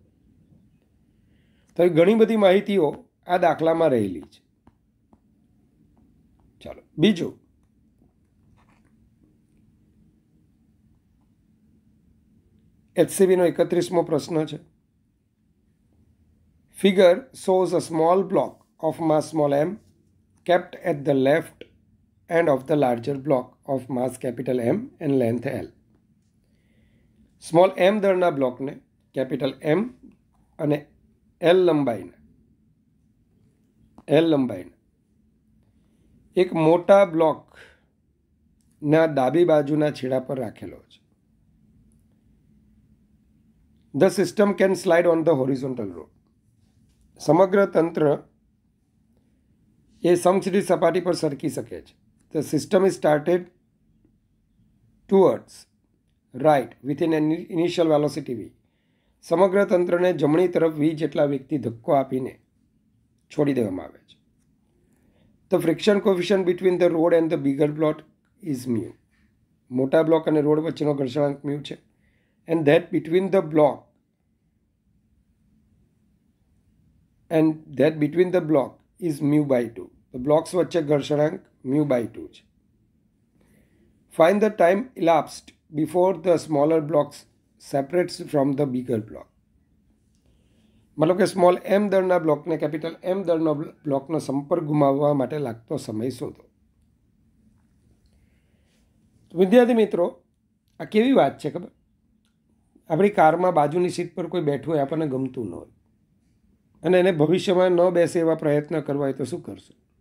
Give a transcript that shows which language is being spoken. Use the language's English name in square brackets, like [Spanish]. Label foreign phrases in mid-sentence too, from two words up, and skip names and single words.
[Gujarati] તો ઘણી બધી માહિતીઓ આ દાખલામાં રહેલી છે. ચાલો, બીજું HCBનો 31મો પ્રશ્ન છે. [English] Figure shows a small block of mass small m kept at the left end of the larger block of mass capital M and length L. small m [Gujarati] દળના બ્લોકને [English] capital M [Gujarati] અને L લંબાઈના એક મોટા બ્લોકના ડાબી બાજુના છેડા પર રાખેલો છે. [English] The system can slide on the horizontal road. [Gujarati] સમગ્ર તંત્ર એ સમછેદી સપાટી પર સરકી શકે છે. [English] The system is started towards right within an initial velocity v. [Gujarati] સમગ્ર તંત્રને જમણી તરફ v જેટલા વેગથી ધક્કો આપીને છોડી દેવામાં આવે છે. [English] The friction coefficient between the road and the bigger block is mu. [Gujarati] મોટા બ્લોક અને રોડ વચ્ચેનો ઘર્ષણાંક mu છે. [English] And that between the block is mu by 2. The blocks [Gujarati] વચ્ચે ઘર્ષણાંક [English] mu by 2 [Gujarati] છે. [English] Find the time elapsed before the smaller blocks separates from the bigger block. [Gujarati] મતલબ કે [English] small m [Gujarati] દળના બ્લોકને [English] capital M [Gujarati] દળનો બ્લોકનો સંપર્ક ગુમાવવા માટે લાગતો સમય શોધો. વિદ્યાર્થી મિત્રો, આ કેવી વાત છે ખબર? આપણી કારમાં બાજુની સીટ પર કોઈ બેઠું હોય, આપણને ગમતું ન હોય અને એને ભવિષ્યમાં ન બેસે એવા પ્રયત્ન કરવા હોય તો શું કરશો?